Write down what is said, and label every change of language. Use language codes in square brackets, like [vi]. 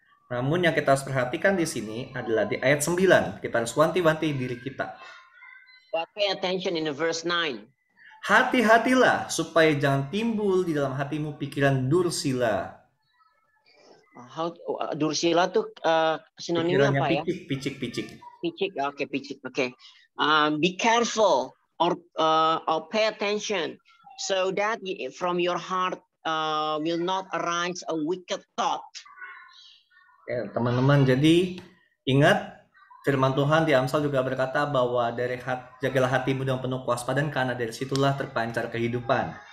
[id] Namun yang kita harus perhatikan di sini adalah di ayat 9. Kita harus wanti-wanti diri kita. [en] But pay attention in the verse 9. [id] Hati-hatilah supaya jangan timbul di dalam hatimu pikiran dursila. Dursila tuh sinonimnya apa ya? Picik. Picik, okay, picik, okay. [en] Be careful or pay attention so that from your heart will not arise a wicked thought. [id] Ya, teman-teman, jadi ingat firman Tuhan di Amsal juga berkata bahwa dari jagalah hatimu dengan penuh kewaspadaan karena dari situlah terpancar kehidupan.